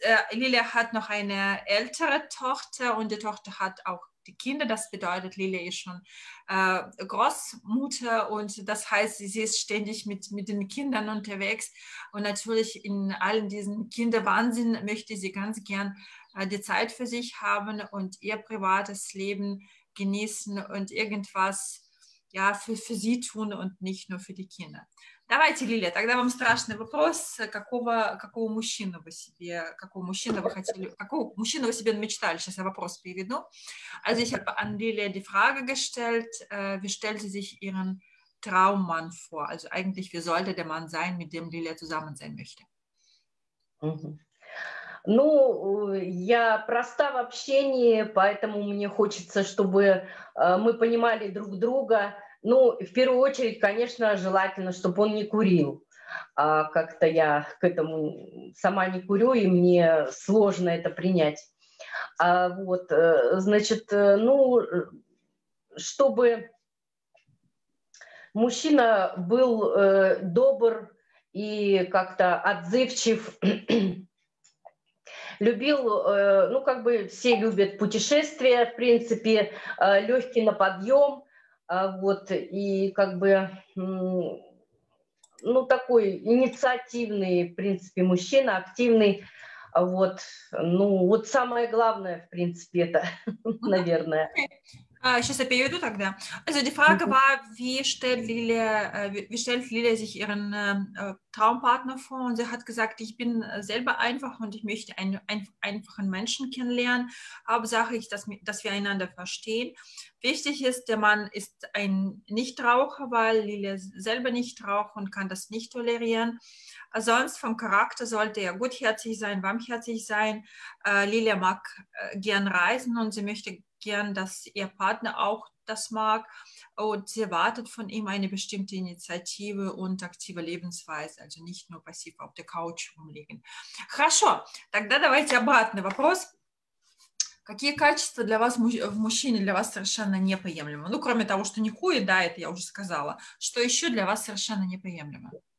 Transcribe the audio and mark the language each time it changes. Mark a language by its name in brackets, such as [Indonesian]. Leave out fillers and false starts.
[German] Lilia hat noch eine ältere Tochter und die Tochter hat auch die Kinder, das bedeutet, Lilia ist schon Großmutter und das heißt, sie ist ständig mit den Kindern unterwegs und natürlich in allen diesen Kinderwahnsinn möchte sie ganz gern die Zeit für sich haben und ihr privates Leben genießen und irgendwas ja, für sie tun und nicht nur für die Kinder. [Russian] Давайте, Лилия, тогда вам страшный вопрос, какого мужчину вы себе мечтали? Сейчас я вопрос переведу. [German] Also ich habe an Lilia die Frage gestellt, wie stellt sie sich ihren Traummann vor? Also eigentlich, wie sollte der Mann sein, mit dem Lilia zusammen sein möchte? [Russian] Ну, я проста в общении, поэтому мне хочется, чтобы мы понимали друг друга. Ну, в первую очередь, конечно, желательно, чтобы он не курил. Как-то я к этому сама не курю, и мне сложно это принять. Вот, значит, ну, чтобы мужчина был добр и как-то отзывчив, любил, ну, как бы все любят путешествия, в принципе, легкий на подъем, вот, и как бы, ну, такой инициативный, в принципе, мужчина, активный, вот, ну, вот самое главное, в принципе, это, наверное. Сейчас я переведу тогда. [German] Also die Frage war, wie stellt Lilia sich ihren Traumpartner vor? Und sie hat gesagt, ich bin selber einfach und ich möchte einen einfachen Menschen kennenlernen. Hauptsache ist, dass wir einander verstehen. Wichtig ist, der Mann ist ein Nichtraucher, weil Lilia selber nicht raucht und kann das nicht tolerieren. Sonst vom Charakter sollte er gutherzig sein, warmherzig sein. Lilia mag gern reisen und sie möchte gern, dass ihr Partner auch das mag und sie erwartet von ihm eine bestimmte Initiative und aktive Lebensweise, also nicht nur passiv auf der Couch rumliegen. [Russian] Хорошо, тогда давайте обратный вопрос. Какие качества для вас в мужчине для вас совершенно неприемлемы? Ну, кроме того, что не курит, да, это я уже сказала. Что еще для вас совершенно неприемлемо?